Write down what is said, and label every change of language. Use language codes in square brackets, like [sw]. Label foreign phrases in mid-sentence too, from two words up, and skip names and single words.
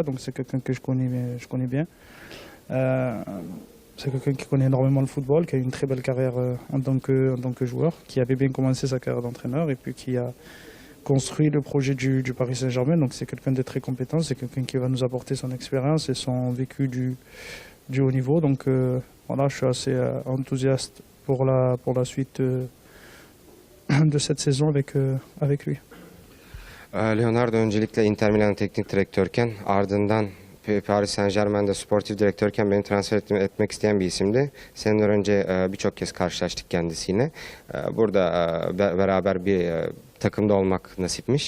[fr] Donc c'est quelqu'un que je connais bien. C'est quelqu'un qui connaît énormément le football, qui a eu une très belle carrière en tant que joueur, qui avait bien commencé sa carrière d'entraîneur et puis qui a construit le projet du Paris Saint-Germain. Donc c'est quelqu'un de très compétent, c'est quelqu'un qui va nous apporter son expérience et son vécu du haut niveau. Donc voilà, je suis assez enthousiaste pour la suite de cette saison avec lui. [tr] Leonardo öncelikle Inter Milan teknik direktörken ardından Paris Saint-Germain'de sportif direktörken beni transfer etmek isteyen bir isimdi. Seneler önce birçok kez karşılaştık kendisiyle. Burada beraber bir takımda olmak nasipmiş.